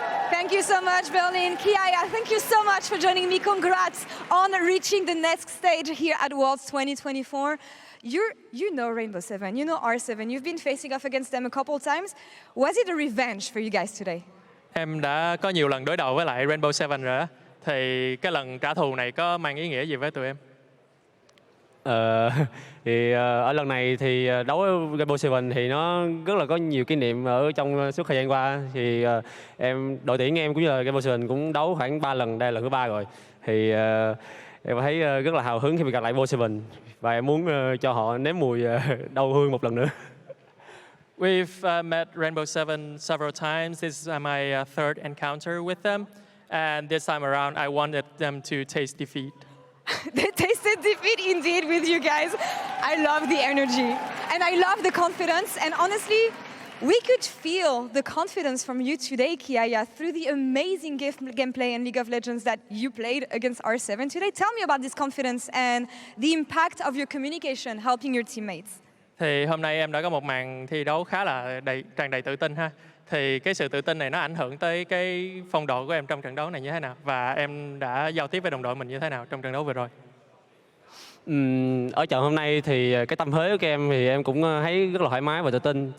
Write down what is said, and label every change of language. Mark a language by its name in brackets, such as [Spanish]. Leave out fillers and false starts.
[English] Thank you so much, Berlin. Kiaya, thank you so much for joining me. Congrats on reaching the next stage here at Worlds 2024. You know Rainbow 7, you know R7, you've been facing off against them a couple of times. Was it a revenge for you guys today? [Vietnamese] Em đã có nhiều lần đối đầu với lại Rainbow 7 rồi á. Thì cái lần trả thù này có mang ý nghĩa gì với tụi em? Ở lần này thì đấu với Rainbow 7 thì nó rất là có nhiều kỷ niệm ở trong suốt thời gian qua. Thì đội tuyển em cũng như là Rainbow 7 cũng đấu khoảng 3 lần, đây là lần thứ 3 rồi. Thì em thấy rất là hào hứng khi gặp lại Rainbow 7 và em muốn cho họ nếm mùi đau thương một lần nữa. [English] We've met Rainbow 7 several times. This is my third encounter with them. And this time around, I wanted them to taste defeat. They tasted defeat indeed with you guys. I love the energy and I love the confidence. And honestly, we could feel the confidence from you today, Kiaya, through the amazing gameplay in League of Legends that you played against R7 today. Tell me about this confidence and the impact of your communication helping your teammates. [Vietnamese] Thì hôm nay em đã có một màn thi đấu khá là tràn đầy tự tin ha. Thì cái sự tự tin này nó ảnh hưởng tới cái phong độ của em trong trận đấu này như thế nào? Và em đã giao tiếp với đồng đội mình như thế nào trong trận đấu vừa rồi? Ở trận hôm nay thì cái tâm thế của em thì em cũng thấy rất là thoải mái và tự tin.